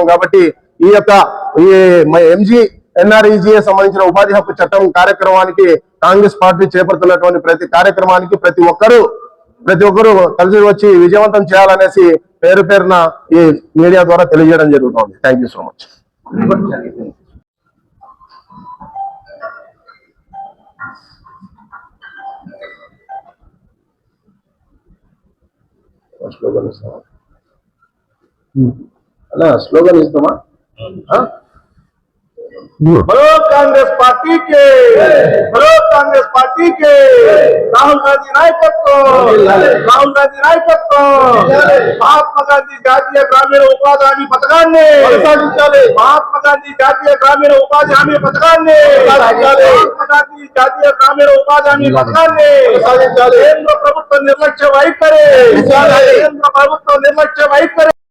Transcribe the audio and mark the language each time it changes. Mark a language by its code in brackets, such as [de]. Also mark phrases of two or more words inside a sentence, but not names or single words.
[te] కాబట్టి ఈ యొక్క ఈ ఎంజీఎన్ఆర్ఈజీఏ సంబంధించిన ఉపాధి హక్కు చట్టం కార్యక్రమానికి కాంగ్రెస్ పార్టీ చేపడుతున్నటువంటి ప్రతి కార్యక్రమానికి ప్రతి ఒక్కరూ కలిసి వచ్చి విజయవంతం చేయాలనేసి పేరున ఈ మీడియా ద్వారా తెలియజేయడం జరుగుతుంది. [en] thank you so much. [te] స్లోగన్ ఇస్తామా? [hi] बोलो कांग्रेस पार्टी के, बोलो कांग्रेस पार्टी के, राहुल गांधी नायकत्व, राहुल गांधी नायकत्व, महात्मा गांधी [te] జాతీయ గ్రామీణ ఉపాధి హామీ పథకాన్ని కొనసాగించాలి, महात्मा गांधी జాతీయ గ్రామీణ ఉపాధి హామీ పథకాన్ని కొనసాగించాలి, महात्मा गांधी జాతీయ గ్రామీణ ఉపాధి హామీ పథకాన్ని కొనసాగించాలి. కేంద్ర ప్రభుత్వ నిర్లక్ష్య వైఖరి, కేంద్ర ప్రభుత్వ నిర్లక్ష్య వైఖరి